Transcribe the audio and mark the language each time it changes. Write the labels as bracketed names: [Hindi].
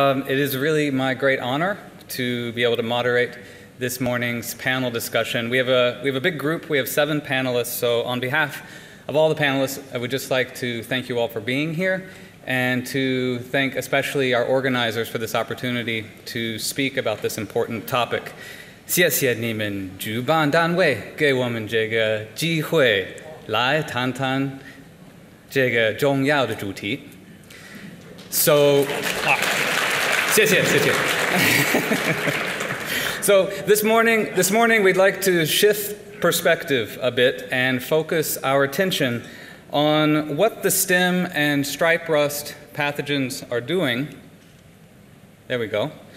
[English] It is really my great honor to be able to moderate this morning's panel discussion. We have a big group. We have 7 panelists. So on behalf of all the panelists, I would just like to thank you all for being here and to thank especially our organizers for this opportunity to speak about this important topic. [Chinese] 谢谢你们主办单位给我们这个机会来谈谈这个重要的主题。 [English] So, So this morning we'd like to shift perspective a bit and focus our attention on what the stem and stripe rust pathogens are doing. There we go.